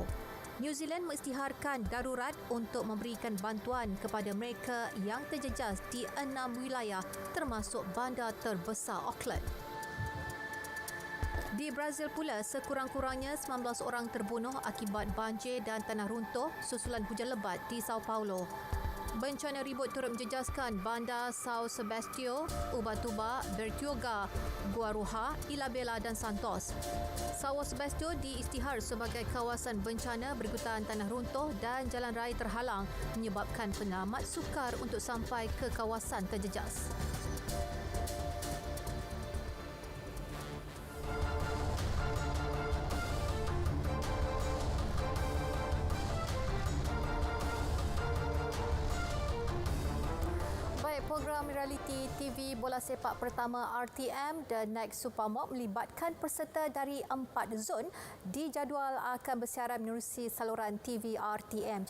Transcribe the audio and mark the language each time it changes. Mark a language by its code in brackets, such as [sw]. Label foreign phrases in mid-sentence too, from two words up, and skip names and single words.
[ms] New Zealand mengisytiharkan darurat untuk memberikan bantuan kepada mereka yang terjejas di 6 wilayah termasuk bandar terbesar Auckland. Di Brazil pula, sekurang-kurangnya 19 orang terbunuh akibat banjir dan tanah runtuh susulan hujan lebat di Sao Paulo. Bencana ribut turut menjejaskan bandar São Sebastião, Ubatuba, Bertioga, Guarujá, Ilhabela dan Santos. São Sebastião diisytihar sebagai kawasan bencana berikutan tanah runtuh dan jalan raya terhalang menyebabkan penamat sukar untuk sampai ke kawasan terjejas. Program realiti TV bola sepak pertama RTM The Next Supermob melibatkan peserta dari 4 zon dijadual akan bersiaran menerusi saluran TV RTM.